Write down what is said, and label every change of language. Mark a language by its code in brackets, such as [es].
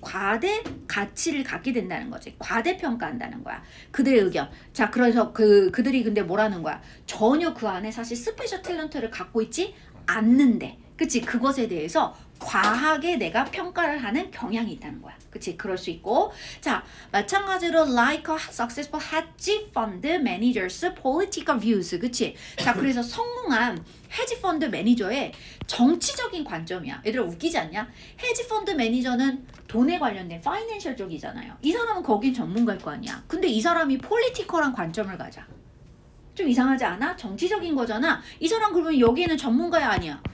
[ko] 과대 가치를 갖게 된다는 거지. 과대 평가한다는 거야. 그들의 의견. 자, 그래서 그들이 근데 뭐라는 거야? 전혀 그 안에 사실 스페셜 탤런트를 갖고 있지 않는데, 그치? 그것에 대해서 과하게 내가 평가를 하는 경향이 있다는 거야. 그치? 그럴 수 있고. 자, 마찬가지로 [en] like a successful hedge fund manager's political views. [ko] 그치? 자, 그래서 성공한 헤지 펀드 매니저의 정치적인 관점이야. 얘들아 웃기지 않냐? 헤지 펀드 매니저는 돈에 관련된 파이낸셜 쪽이잖아요. 이 사람은 거긴 전문가일 거 아니야. 근데 이 사람이 폴리티컬한 관점을 가자. 좀 이상하지 않아? 정치적인 거잖아. 이 사람 그러면 여기에는 전문가야 아니야?